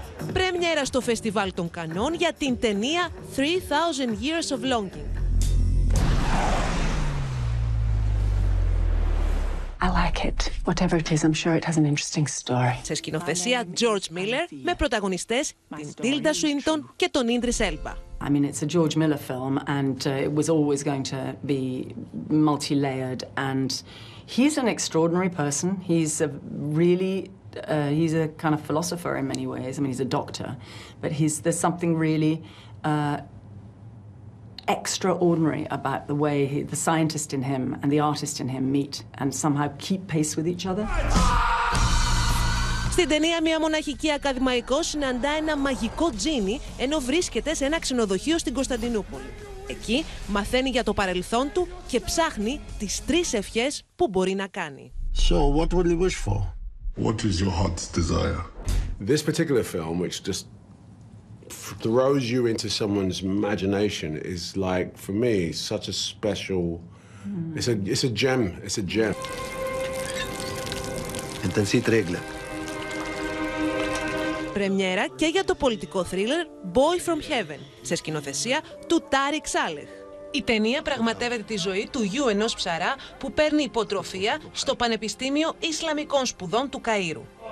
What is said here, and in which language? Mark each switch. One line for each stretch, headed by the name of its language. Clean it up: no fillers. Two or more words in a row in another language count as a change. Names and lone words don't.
Greek: Πρεμιέρα στο φεστιβάλ των Καννών για την ταινία 3000 Years of Longing.
English: I like it. Whatever it is, I'm sure it has an interesting story.
Greek: Σε σκηνοθεσία George Miller με πρωταγωνιστές την Τίλντα Σουίντον και τον Ίντρις Ελμπα.
English: I mean, it's a George Miller film, and it was always going to be multi-layered. And he's an extraordinary person. He's a really, he's a kind of philosopher in many ways. I mean, he's a doctor, but there's something really extraordinary about the way the scientist in him and the artist in him meet and somehow keep pace with each other.
Greek: Στην ταινία, μια μοναχική ακαδημαϊκός συναντά ένα μαγικό τζίνι ενώ βρίσκεται σε ένα ξενοδοχείο στην Κωνσταντινούπολη. Εκεί μαθαίνει για το παρελθόν του και ψάχνει τις 3 ευχές που μπορεί να κάνει.
English: So, what will you wish for? What is your heart's desire? This particular film, which just throws you into someone's imagination, is like, for me, such a special. It's a gem. It's a gem. Intensiv regler.
Greek: Πρεμιέρα και για το πολιτικό θρίλερ Boy from Heaven, σε σκηνοθεσία του Ταρίκ Σάλεχ. Η ταινία πραγματεύεται τη ζωή του γιου ενός ψαρά που παίρνει υποτροφία στο Πανεπιστήμιο Ισλαμικών Σπουδών του Καΐρου.